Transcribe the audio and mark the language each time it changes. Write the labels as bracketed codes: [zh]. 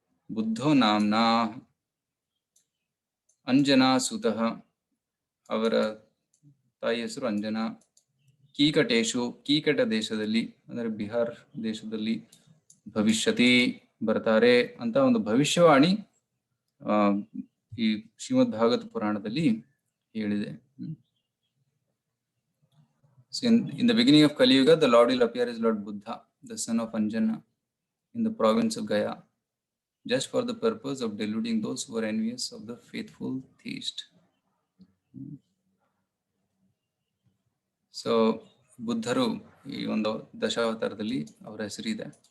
[sa] ಬುದ್ಧೋ ನಾಮ್ನಾ ಅಂಜನಾ ಸುತಃ, [kn] ಅವರ ತಾಯಿ ಹೆಸರು ಅಂಜನಾ. [sa] ಕೀಕಟೇಶು, [kn] ಕೀಕಟ ದೇಶದಲ್ಲಿ ಅಂದ್ರೆ ಬಿಹಾರ್ ದೇಶದಲ್ಲಿ, [sa] ಭವಿಷ್ಯತಿ [kn] ಬರ್ತಾರೆ ಅಂತ ಒಂದು ಭವಿಷ್ಯವಾಣಿ ಈ ಶ್ರೀಮದ್ ಭಾಗವತ ಪುರಾಣದಲ್ಲಿ ಹೇಳಿದೆ. [en] So in the beginning of Kali Yuga, the Lord will appear as Lord Buddha, the son of Anjana, in the province of Gaya, just for the purpose of deluding those who are envious of the faithful theist. [kn] So ಬುದ್ಧರು ಈ ಒಂದು ದಶಾವತಾರದಲ್ಲಿ ಅವರ ಹೆಸರಿದೆ.